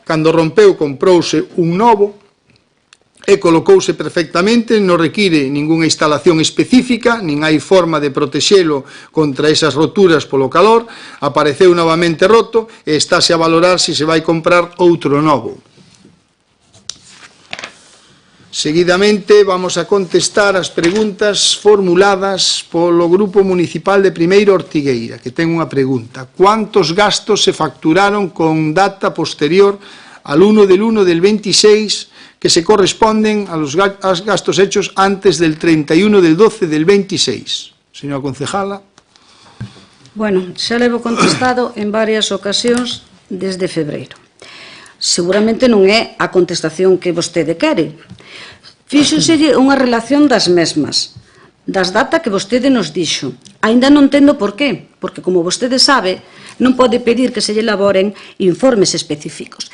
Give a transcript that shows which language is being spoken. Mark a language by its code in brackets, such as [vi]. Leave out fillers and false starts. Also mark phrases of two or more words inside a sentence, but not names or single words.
[gl] Cando rompeu, comprouse un novo e colocouse perfectamente, non require ningunha instalación específica, nin hai forma de protexelo contra esas roturas polo calor, apareceu novamente roto e estáse a valorar se se vai comprar outro novo. Seguidamente vamos a contestar as preguntas formuladas polo Grupo Municipal de Primeiro Ortigueira, que ten unha pregunta. Quantos gastos se facturaron con data posterior [es] al 1 del 1 del 26 que se corresponden a los gastos hechos antes del 31 del 12 del 26. Señora concejala. Bueno, [gl] xa levo contestado en varias ocasións desde febreiro. Seguramente non é a contestación que vostede quere. Fíxoselle unha relación das mesmas, das datas que vostede nos dixo. Ainda non entendo por qué, porque como vostede sabe, non pode pedir que se lle elaboren informes específicos.